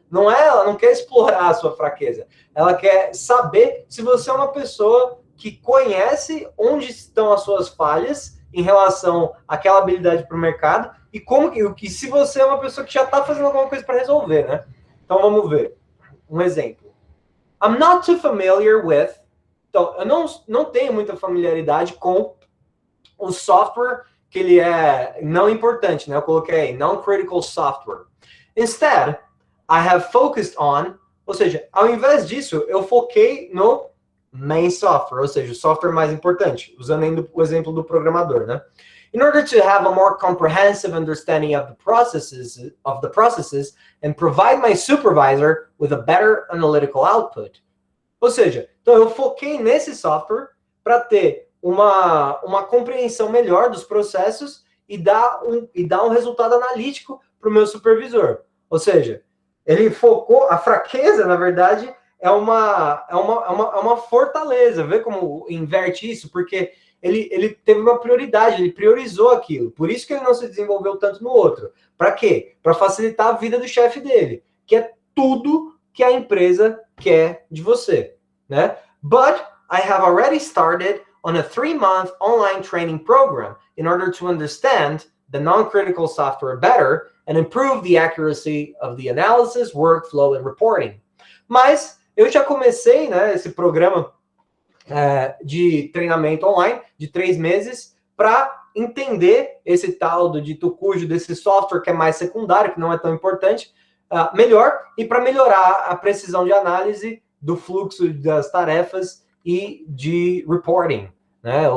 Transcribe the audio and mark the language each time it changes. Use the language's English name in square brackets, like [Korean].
[Portuguese] Não é, ela não quer explorar a sua fraqueza. Ela quer saber se você é uma pessoa que conhece onde estão as suas falhas em relação àquela habilidade para o mercado e como que se você é uma pessoa que já está fazendo alguma coisa para resolver, né? Então vamos ver. Um exemplo. [English] I'm not too familiar with. [Portuguese] Então, eu não tenho muita familiaridade com o software que ele é não importante, né? Eu coloquei [English] non-critical software. Instead, I have focused on, [Portuguese] ou seja, ao invés disso, eu foquei no [English] main software, [Portuguese] ou seja, o software mais importante, usando ainda o exemplo do programador, né? [English] In order to have a more comprehensive understanding of the processes and provide my supervisor with a better analytical output. [Portuguese] Ou seja, então eu foquei nesse software para ter uma compreensão melhor dos processos e dar um resultado analítico para o meu supervisor. Ou seja, ele focou, a fraqueza, na verdade, é uma fortaleza. Vê como inverte isso? Porque ele teve uma prioridade, ele priorizou aquilo. Por isso que ele não se desenvolveu tanto no outro. Para quê? Para facilitar a vida do chefe dele, que é tudo que a empresa quer de você, né? [English] But I have already started on a 3-month online training program in order to understand the non-critical software better and improve the accuracy of the analysis, workflow and reporting. [Portuguese] Mas eu já comecei, né, esse programa de treinamento online de 3 meses para entender esse tal do dito cujo desse software que é mais secundário, que não é tão importante, melhor, e para melhorar a precisão de análise do fluxo das tarefas e de reporting, né?